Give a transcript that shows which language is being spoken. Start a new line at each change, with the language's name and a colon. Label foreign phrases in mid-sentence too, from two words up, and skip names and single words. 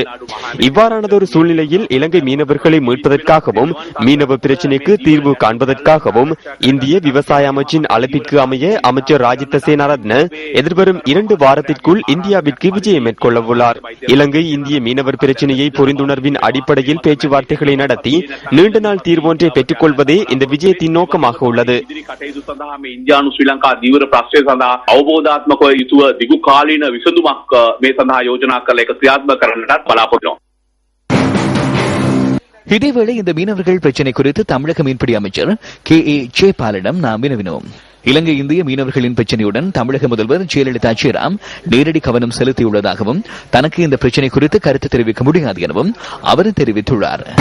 Tamil: இவ்வாறானதொரு சூழ்நிலையில் இலங்கை மீனவர்களை மீட்பதற்காகவும் மீனவ பிரச்சினைக்கு தீர்வு காண்பதற்காகவும் இந்திய விவசாய அமைச்சின் அழைப்பிற்கு அமைய அமைச்சர் ராஜித சேனாரத்ன எதிர்வரும் 2 வாரத்திற்குள் இந்தியாவிற்கு விஜயம் மேற்கொள்ள உள்ளார். இலங்கை இந்திய மீனவர் பிரச்சினையை புரிந்துணர்வின் அடிப்படையில் பேச்சுவார்த்தைகளை நடத்தி நீண்ட நாள் தீர்வொன்றை பெற்றுக் கொள்வதே இந்த விஜயத்தின் நோக்கமாக உள்ளது.
Sinhala: දිගු කාලීන විසඳුමක් මේ සඳහා යෝජනා කරලා ඒක ක්‍රියාත්මක කරන්නටත් බලාපොරොත්තු වෙනවා.
Tamil: இதேவேளை இந்த மீனவர்கள் பிரச்சினை குறித்து தமிழக மீன்பிடி அமைச்சர் KA ஜெயபாலிடம் நாம் வினவினோம். இலங்கை இந்திய மீனவர்களின் பிரச்சினையுடன் தமிழக முதல்வர் ஜெயலலிதா ஜெயராம் நேரடி கவனம் செலுத்தியுள்ளதாகவும் தனக்கு இந்த பிரச்சினை குறித்து கருத்து தெரிவிக்க முடியாது எனவும் அவர் தெரிவித்துள்ளார்.